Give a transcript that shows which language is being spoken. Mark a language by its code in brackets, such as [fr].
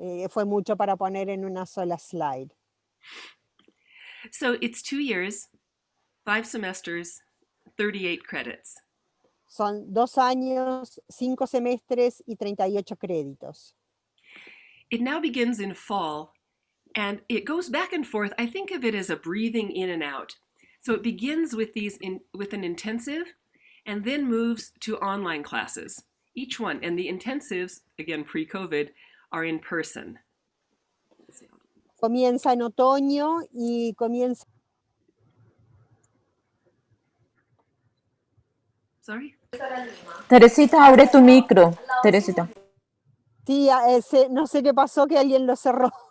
[es] Fue mucho para poner en una sola slide. [en] So it's 2 years, 5 semesters, 38 credits. [es] Son 2 años, 5 semestres y 38 créditos. [en] It now begins in fall, and it goes back and forth. I think of it as a breathing in and out. So it begins with with an intensive, and then moves to online classes. Each one, and the intensives, again pre-COVID, are in person. [es] Comienza en otoño y comienza... [en] Sorry? [es] Teresita, abre tu micro. Teresita. Sí, no sé qué pasó, que alguien lo cerró.